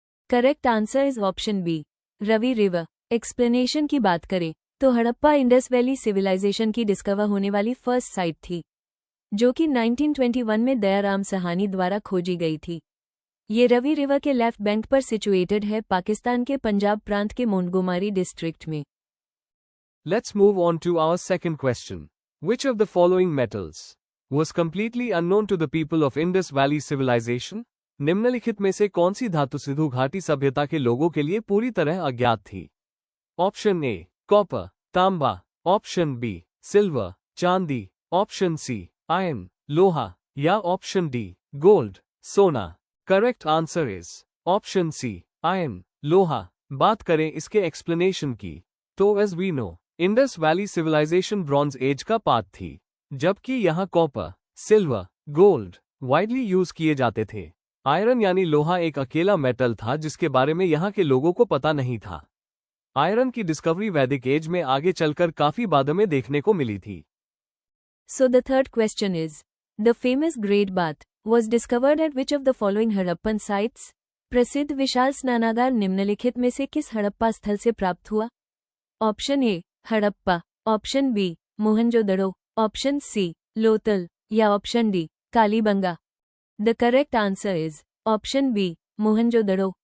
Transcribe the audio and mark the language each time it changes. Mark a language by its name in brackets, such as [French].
[English] Correct answer is option B Ravi river. [Hindi] Explanation की बात करें तो हड़प्पा इंडस वैली सिविलाइजेशन की डिस्कवर होने वाली फर्स्ट साइट थी, जो कि 1921 में दयाराम सहानी द्वारा खोजी गई थी। ये रवि रिवर के लेफ्ट बैंक पर सिचुएटेड है, पाकिस्तान के पंजाब प्रांत के मोंटगोमरी डिस्ट्रिक्ट में। [English] Let's move on to our second question. Which of the following metals was completely unknown to the people of Indus Valley civilization? [Hindi] निम्नलिखित में से कौन सी धातु सिंधु घाटी सभ्यता के लोगों के लिए पूरी तरह अज्ञात थी? ऑप्शन ए कॉपर, तांबा, ऑप्शन बी सिल्वर, चांदी, ऑप्शन सी आयरन, लोहा या ऑप्शन डी गोल्ड, सोना। [English] Correct answer is option C iron, लोहा। [Hindi] बात करें इसके एक्सप्लेनेशन की तो [English] as we know, [Hindi] Indus valley civilisation bronze age का पार्ट थी, जबकि यहाँ copper, silver, gold widely use किए जाते थे। आयरन यानी लोहा एक अकेला मेटल था जिसके बारे में यहाँ के लोगों को पता नहीं था। आयरन की डिस्कवरी वैदिक एज में आगे चलकर काफी बाद में देखने को मिली थी। [English] So the third question is, the famous Great Bath was discovered at which of the following Harappan sites? [Hindi] प्रसिद्ध विशाल स्नानागार निम्नलिखित में से किस हड़प्पा स्थल से प्राप्त हुआ? Option A Harappa, option B Mohenjodaro, option C Lothal या option D Kalibangan. [English] The correct answer is option B Mohenjodaro.